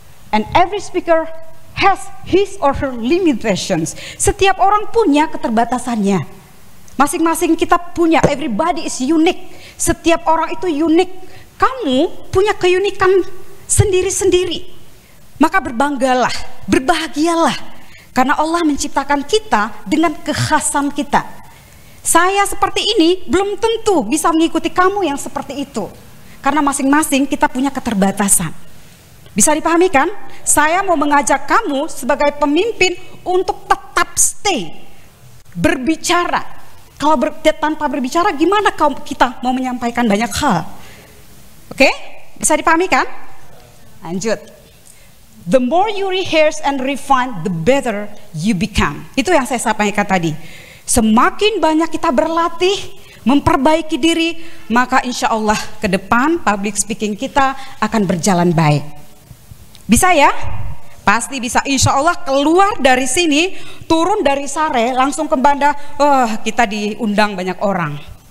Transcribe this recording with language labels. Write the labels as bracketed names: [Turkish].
[English] And every speaker has his or her limitations. [Indonesian] Setiap orang punya keterbatasannya. Masing-masing kita punya, [English] everybody is unique. [Indonesian] Setiap orang itu unik. Kamu punya keunikan sendiri-sendiri. Maka berbanggalah, berbahagialah Karena Allah menciptakan kita dengan kekhasan kita. Saya seperti ini belum tentu bisa mengikuti kamu yang seperti itu. Karena masing-masing kita punya keterbatasan. Bisa dipahami kan? Saya mau mengajak kamu sebagai pemimpin untuk tetap stay, berbicara. Kalau tanpa berbicara gimana kita mau menyampaikan banyak hal? Oke? Bisa dipahami kan? Lanjut. [English] The more you rehearse and refine, the better you become. [Indonesian] Itu yang saya sampaikan tadi. Semakin banyak kita berlatih, memperbaiki diri, maka insya Allah ke depan public speaking kita akan berjalan baik. Bisa ya? Pasti bisa. Insya Allah keluar dari sini, turun dari Sare, langsung ke Banda, kita diundang banyak orang.